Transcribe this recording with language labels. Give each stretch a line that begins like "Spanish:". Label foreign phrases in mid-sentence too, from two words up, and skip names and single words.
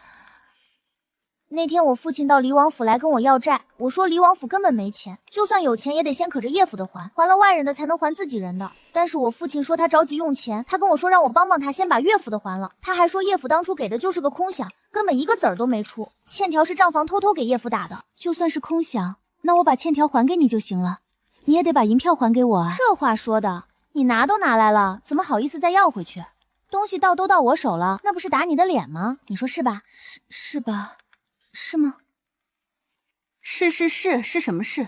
Chinese: 那天我父親到離王府來跟我要債，我說離王府根本沒錢，就算有錢也得先可着葉府的還，還了外人的才能還自己人的。但是我父親說他着急用錢，他跟我說讓我幫幫他先把岳府的還了，他還說葉府當初給的就是個空響，根本一個子兒都沒出，欠條是賬房偷偷給葉府打的。就算是空響，那我把欠條還給你就行了，你也得把銀票還給我啊。這話說的，你拿都拿來了，怎麼好意思再要回去？東西都到我手了，那不是打你的臉嗎？你說是吧？是吧？是嗎？是什麼事？